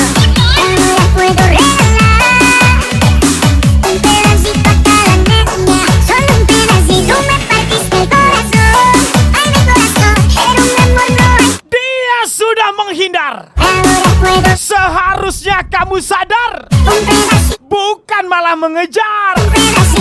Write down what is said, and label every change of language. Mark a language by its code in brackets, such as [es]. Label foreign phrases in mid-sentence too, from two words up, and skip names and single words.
[es] Ahora puedo regalar un pedacito a cada niña, solo un pedacito. Tú me partiste el corazón, ay mi corazón, pero mi amor no hay. [id] Dia sudah menghindar. [es] Ahora puedo [id] Seharusnya kamu sadar, [es] un pedacito, [id] bukan malah mengejar. [es] un pedacito.